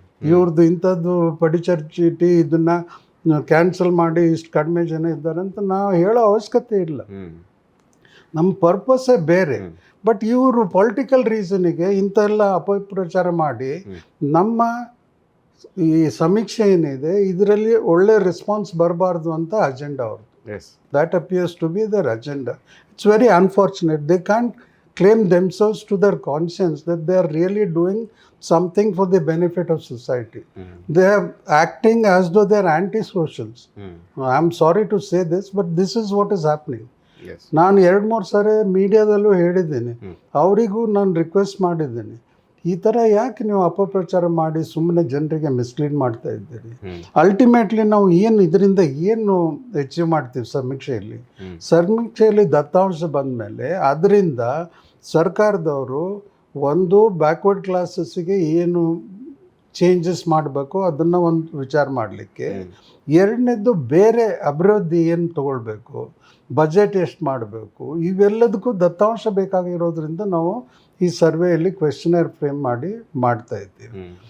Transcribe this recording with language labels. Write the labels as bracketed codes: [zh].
[kn] ಇವ್ರದ್ದು ಇಂಥದ್ದು ಪಡಿತರ ಚೀಟಿ ಇದನ್ನು ಕ್ಯಾನ್ಸಲ್ ಮಾಡಿ ಇಷ್ಟು ಕಡಿಮೆ ಜನ ಇದ್ದಾರೆ ಅಂತ ನಾವು ಹೇಳೋ ಅವಶ್ಯಕತೆ ಇಲ್ಲ. ನಮ್ಮ ಪರ್ಪಸ್ಸೇ ಬೇರೆ. ಬಟ್ ಇವರು ಪೊಲಿಟಿಕಲ್ ರೀಸನಿಗೆ ಇಂಥೆಲ್ಲ ಅಪಪ್ರಚಾರ ಮಾಡಿ ನಮ್ಮ ಈ ಸಮೀಕ್ಷೆ ಏನಿದೆ ಇದರಲ್ಲಿ ಒಳ್ಳೆ ರೆಸ್ಪಾನ್ಸ್ ಬರಬಾರ್ದು ಅಂತ ಅಜೆಂಡಾ ಅವ್ರದ್ದು. [en] That appears to be their agenda. It's very unfortunate. They can't claim themselves to their conscience that they are really doing something for the benefit of society. They are acting as though they are anti-socials. I'm sorry to say this, but this is what is happening. [kn] ನಾನು 2-3 ಸಾರಿ ಮೀಡಿಯಾದಲ್ಲೂ ಹೇಳಿದ್ದೀನಿ, ಅವರಿಗೂ ನಾನು request ಮಾಡಿದ್ದೀನಿ, ಈ ಥರ ಯಾಕೆ ನೀವು ಅಪಪ್ರಚಾರ ಮಾಡಿ ಸುಮ್ಮನೆ ಜನರಿಗೆ ಮಿಸ್ಲೀಡ್ ಮಾಡ್ತಾ ಇದ್ದೀರಿ? ಅಲ್ಟಿಮೇಟ್ಲಿ ನಾವು ಇದರಿಂದ ಏನು ಅಚೀವ್ ಮಾಡ್ತೀವಿ? ಸಮೀಕ್ಷೆಯಲ್ಲಿ ದತ್ತಾಂಶ ಬಂದ ಮೇಲೆ ಅದರಿಂದ ಸರ್ಕಾರದವರು ಒಂದು ಬ್ಯಾಕ್ವರ್ಡ್ ಕ್ಲಾಸಸ್ಸಿಗೆ ಏನು ಚೇಂಜಸ್ ಮಾಡಬೇಕು ಅದನ್ನು ಒಂದು ವಿಚಾರ ಮಾಡಲಿಕ್ಕೆ, ಎರಡನೇದು ಬೇರೆ ಅಭಿವೃದ್ಧಿ ಏನು ತಗೊಳ್ಬೇಕು, ಬಜೆಟ್ ಎಷ್ಟು ಮಾಡಬೇಕು, ಇವೆಲ್ಲದಕ್ಕೂ ದತ್ತಾಂಶ ಬೇಕಾಗಿರೋದ್ರಿಂದ ನಾವು ಈ ಸರ್ವೆಯಲ್ಲಿ ಕ್ವೆಶ್ಚನರ್ ಫ್ರೇಮ್ ಮಾಡ್ತಾ ಇದ್ದೀವಿ.